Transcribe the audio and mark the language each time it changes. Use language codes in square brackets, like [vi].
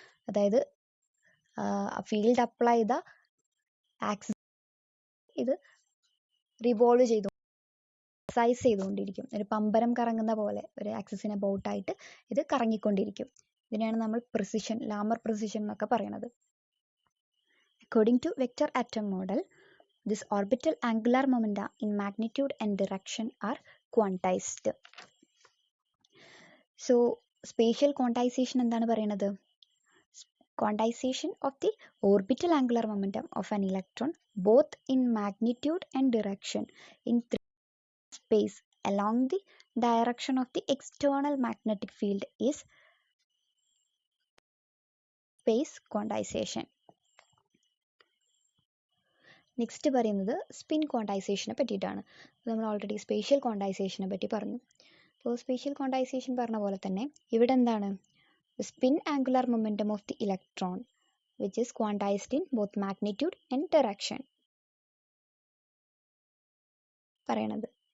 [ml] അതായത് field apply ചെയ്ത axis ഇത് റിവോൾവ് ചെയ്തു പ്രിസൈസ് ചെയ്തുകൊണ്ടിരിക്കും. ഒരു പമ്പരം കറങ്ങുന്ന പോലെ ഒരു ആക്സിസിനെ ബൗട്ടായിട്ട് ഇത് കറങ്ങിക്കൊണ്ടിരിക്കും. ഇതിനെയാണ് നമ്മൾ പ്രിസിഷൻ, ലാമർ പ്രിസിഷൻ എന്നൊക്കെ പറയുന്നത്. [en] According to vector atom model, this orbital angular momenta in magnitude and direction are quantized. So spatial quantization [ml] എന്താണ് പറയുന്നത്? [en] Quantization of the orbital angular momentum of an electron both in magnitude and direction in space along the direction of the external magnetic field is space quantization. [ml] Next പറയുന്നത് spin ക്വാണ്ടൈസേഷനെ പറ്റിയിട്ടാണ്. നമ്മൾ already spatial ക്വാണ്ടൈസേഷനെ പറ്റി പറഞ്ഞു. അപ്പോൾ spatial quantisation പറഞ്ഞ പോലെ തന്നെ ഇവിടെ എന്താണ് [en] spin angular momentum of the electron which is quantized in both magnitude and direction [ml] പറയണത്.